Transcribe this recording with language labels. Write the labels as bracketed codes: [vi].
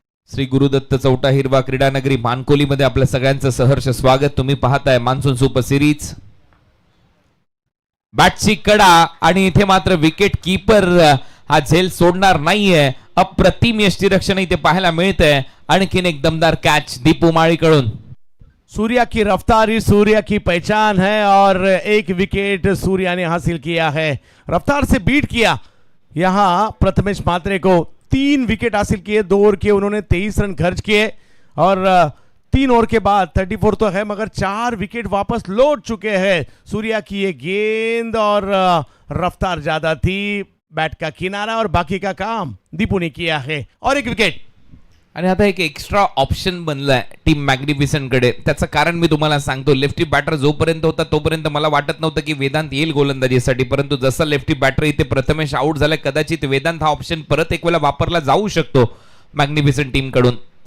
[mr] श्री गुरुदत्त चौटा हिरवा क्रीडा नगरी मानकोली मध्ये आपल्या सगळ्यांचं सहर्ष स्वागत. तुम्ही पाहताय मान्सून सुपर सिरीज. बॅटची कडा आणि इथे मात्र विकेट कीपर हा झेल सोडणार नाहीये. अप्रतिम यष्टीरक्षण इथे पाहायला मिळतंय. आणखीन एक दमदार कॅच दीपू माळीकडून. [hi] सूर्या की रफ्तार ही सूर्या की पहचान है और 1 विकेट सूर्या ने हासिल किया है. रफ्तार से बीट किया यहां प्रथमेश मात्रे को. 3 विकेट हासिल किए. 2 ओवर के उन्होंने 23 रन खर्च किए और 3 ओवर के बाद 34 तो है मगर 4 विकेट वापस लौट चुके हैं. सूर्या की ये गेंद और रफ्तार ज्यादा थी. बैट का किनारा और बाकी का काम दीपू ने किया है और 1 विकेट. [mr] आणि आता एक एक्स्ट्रा ऑप्शन बनलाय टीम मॅग्निफिसंट कडे. त्याचं कारण मी तुम्हाला सांगतो. लेफ्टी बॅटर जोपर्यंत होता तोपर्यंत मला वाटत नव्हतं की वेदांत येईल गोलंदाजीसाठी. परंतु जसा लेफ्टी बॅटर इथे प्रथमेश आउट झालाय, कदाचित वेदांत हा ऑप्शन परत एक वेळा वापरला जाऊ शकतो मॅग्निफिसंट टीम कडून.